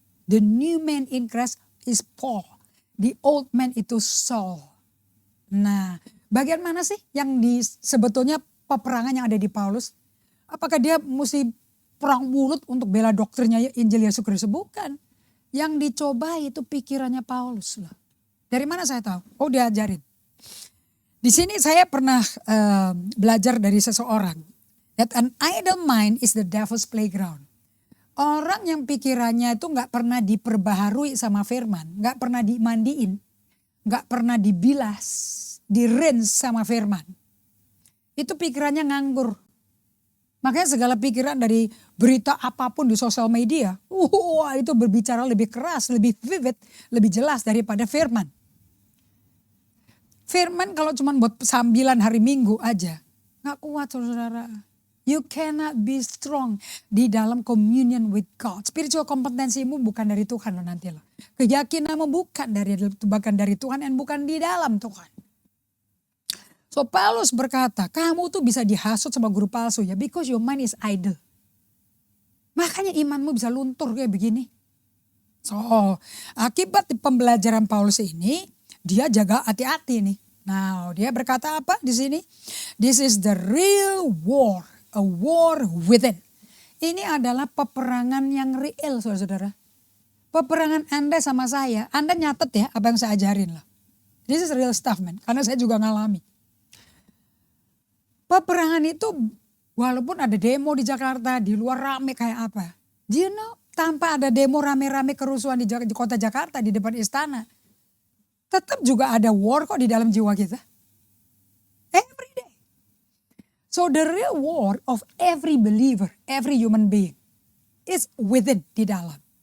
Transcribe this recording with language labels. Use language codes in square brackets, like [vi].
[en] The new man in Christ is Paul. The old man itu Saul. [id] Nah, bagian mana sih yang sebetulnya peperangan yang ada di Paulus? Apakah dia mesti perang mulut untuk bela doktrinnya Injil Yesus Kristus? Bukan. Yang dicoba itu pikirannya Paulus loh. Dari mana saya tahu? Diajarin. Di sini saya pernah belajar dari seseorang. [en] That an idle mind is the devil's playground. [id] Orang yang pikirannya itu gak pernah diperbaharui sama firman. Gak pernah dimandiin. Gak pernah dibilas. Di-rinse sama firman. Itu pikirannya nganggur. Makanya segala pikiran dari berita apapun di sosial media, wah itu berbicara lebih keras, lebih vivid, lebih jelas daripada firman. Firman kalau cuma buat sambilan hari Minggu aja, gak kuat saudara. [en] You cannot be strong [id] di dalam [en] communion with God. [id] Spiritual kompetensimu bukan dari Tuhan loh nanti loh. Keyakinanmu bukan dari Tuhan dan bukan di dalam Tuhan. So Paulus berkata, kamu tuh bisa dihasut sama guru palsu ya, [en] because your mind is idle. [id] Makanya imanmu bisa luntur kayak begini. So akibat pembelajaran Paulus ini, dia jaga hati-hati nih. Nah dia berkata apa di sini? [en] This is the real war, a war within. [id] Ini adalah peperangan yang real saudara-saudara. Peperangan Anda sama saya, Anda nyatet ya apa yang saya ajarin lah. [en] This is real stuff man, [id] karena saya juga ngalami. Peperangan itu walaupun ada demo di Jakarta, di luar rame kayak apa. [en] Do you know, [id] tanpa ada demo rame-rame kerusuhan di kota Jakarta, di depan istana. Tetap juga ada war kok di dalam jiwa kita. [en] Every day. So the real war of every believer, every human being is within, [id] di dalam.